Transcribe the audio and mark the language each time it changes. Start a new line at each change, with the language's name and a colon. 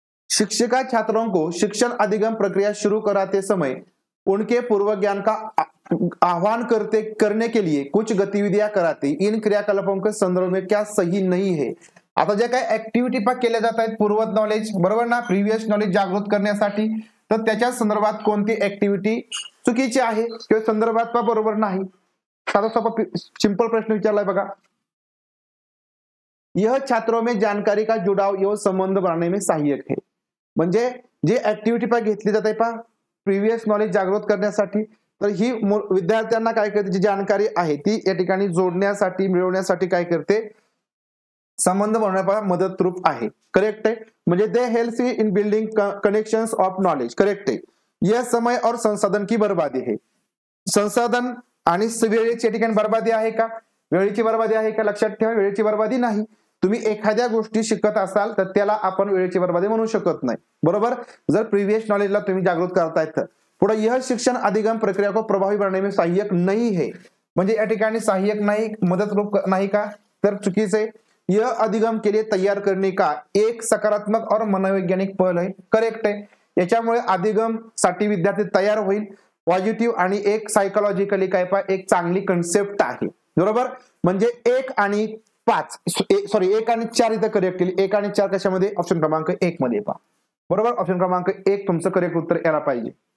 Hindi: शिक्षिका छात्रों को शिक्षण अधिगम प्रक्रिया शुरू कराते समय उनके पूर्व ज्ञान का आह्वान करने के लिए कुछ गतिविधियां कराती. इन क्रियाकलापों के संदर्भ में क्या सही नाही है?
Marathi: आता जे काही ऍक्टिव्हिटी केल्या जात आहेत पूर्व नॉलेज, बरोबर ना, प्रिव्हियस नॉलेज जागृत करण्यासाठी, तर त्याच्या संदर्भात कोणती ऍक्टिव्हिटी चुकीची आहे किंवा संदर्भात बरोबर नाही? साधा सोपा सिंपल प्रश्न विचारलाय बघा.
Hindi: यह छात्रों में जानकारी का जुड़ाव एवं संबंध बनाने में सहायक है.
Marathi: म्हणजे जे ऍक्टिव्हिटी घेतली जाते प्रिव्हियस नॉलेज जागृत करण्यासाठी, तर ही विद्यार्थ्यांना काय करते? जी जानकारी आहे ती या ठिकाणी जोडण्यासाठी, मिळवण्यासाठी काय करते? संबंध बनवण्याला मदत रूप आहे. करेक्ट आहे. म्हणजे
English: They help in building connections of knowledge.
Marathi: Correct आहे.
Hindi: यह समय और संसाधन की बर्बादी है.
Marathi: संसाधन आणि वेळेची या ठिकाणी बर्बादी आहे का? वेळेची बर्बादी आहे का? लक्षात ठेवा, वेळेची बर्बादी नाही. तुम्ही एखाद्या गोष्टी शिकत असाल तर त्याला आपण वेळेची बर्बादी म्हणू शकत नाही, बरोबर? जर प्रीवियस नॉलेजला तुम्ही जागृत करतायत तर.
Hindi: पुढे यह शिक्षण अधिगम प्रक्रिया को प्रभावी बनाने में सहायक नहीं है.
Marathi: म्हणजे या ठिकाणी सहायक नाही, मदत रूप नाही का? तर चुकीचे.
Hindi: यह अधिगम के लिए तैयार करने का एक सकारात्मक और मनोवैज्ञानिक पहल है.
Marathi: करेक्ट आहे. याच्यामुळे अधिगम साठी विद्यार्थी तयार होईल. पॉझिटिव्ह आणि एक सायकोलॉजिकली काय एक चांगली कन्सेप्ट आहे, बरोबर? म्हणजे 1 आणि 5 सॉरी 1 आणि 4 इथं करेक्ट केली. 1 आणि 4 कशामध्ये? ऑप्शन क्रमांक 1 मध्ये पहा, बरोबर? ऑप्शन क्रमांक 1 तुमचं करेक्ट उत्तर यायला पाहिजे.